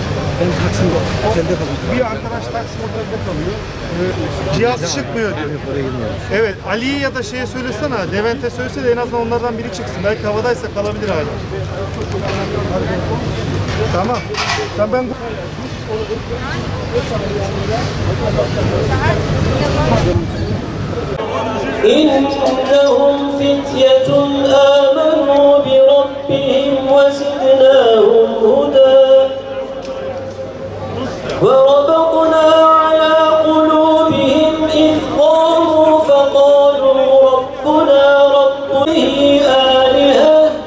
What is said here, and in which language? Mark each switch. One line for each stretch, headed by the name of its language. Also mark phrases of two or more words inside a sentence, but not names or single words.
Turkish: Ben Taksim'de, otelde kalıyorum. Bir arkadaş Taksim otelde kalıyor. Cihaz çıkmıyor diyor. Oraya girmiyorum. Evet, Ali'ye ya da şeye söylesene, Levent'e söylese de en azından onlardan biri çıksın. Belki havadaysa kalabilir hala. Tamam. Ben
Arabic: إنهم فتية آمنوا بربهم وزدناهم هدى وربطنا على قلوبهم إذ قاموا فقالوا ربنا رب آلهة